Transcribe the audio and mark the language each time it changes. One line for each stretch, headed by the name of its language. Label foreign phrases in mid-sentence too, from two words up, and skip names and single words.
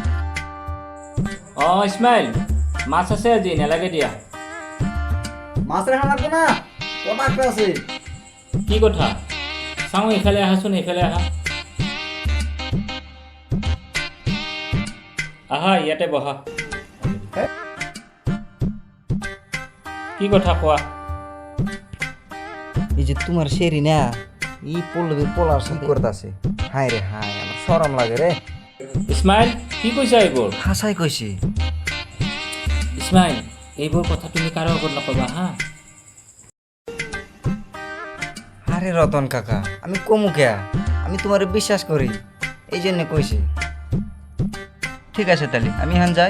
Assamese: অঁ ইছমাইল, মাছ আছে আজি, নালাগে দিয়া।
Bangla: মাছ রেখা লাগবো না, কটা একটা আছে। কি কথা?
Assamese: চাওঁ এইফালে আহাচোন, এইফালে আহা। আহা ইয়াতে বহা। কি কথা কোৱা?
Bangla: এই যে তোমার শেরি না, ই পল্লবীর পোলার সাথে করতেছে। হায় রে হায়, আমার শরম লাগে রে।
Assamese: ইছমাইল, কি কৈছা এইবোৰ?
Bangla: হাসাই কইছে।
Assamese: ইছমাইল, এইবোৰ কথা তুমি কাৰো আগত নকবা হা।
Bangla: আরে রতন কাকা, আমি কমু কে, আমি তোমার বিশ্বাস করি, এই জন্য কইছি। ঠিক আছে তাহলে আমি এখন যাই।